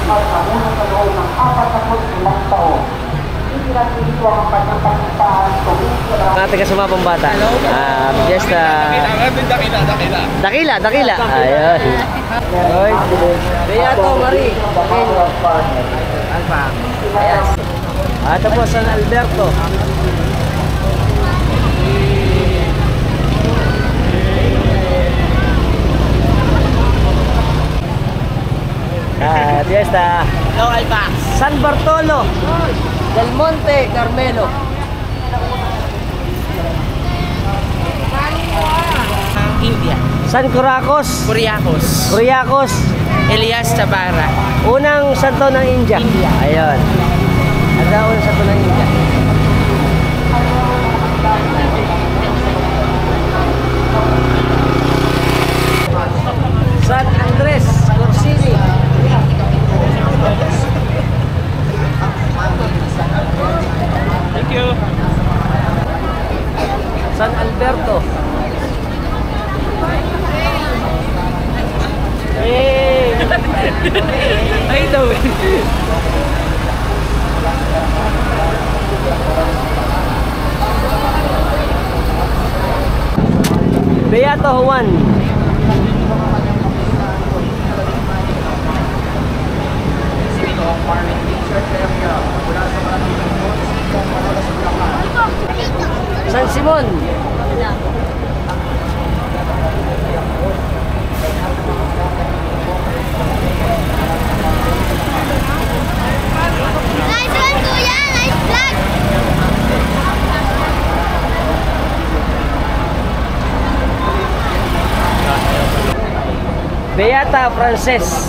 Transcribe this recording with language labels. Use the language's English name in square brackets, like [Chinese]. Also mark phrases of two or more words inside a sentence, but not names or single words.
[Filipino] at namunang sa loob ng 45 taon. Ipinagpilito ang kanyang pagpuntahan tuwing sa Mga taga Sumabong Bata. Fiesta. Dakila. Ayun. Oy. Beato Marie. Alpha. Ayan. Ito po San Alberto. Fiesta. Hello, Alpha. San Bartolo del Monte Carmelo. India. San Curacos. Curiacos. Elias Tabara. Unang santo ng India. Ayun. Ang unang santo ng India. San Andres Corsini. [English] Thank you. [Filipino] San Alberto. Hey! Ay, daw. Beato Juan. San Simon. [English] Nice one, Kuya. Nice vlog. [Filipino] Beata Frances.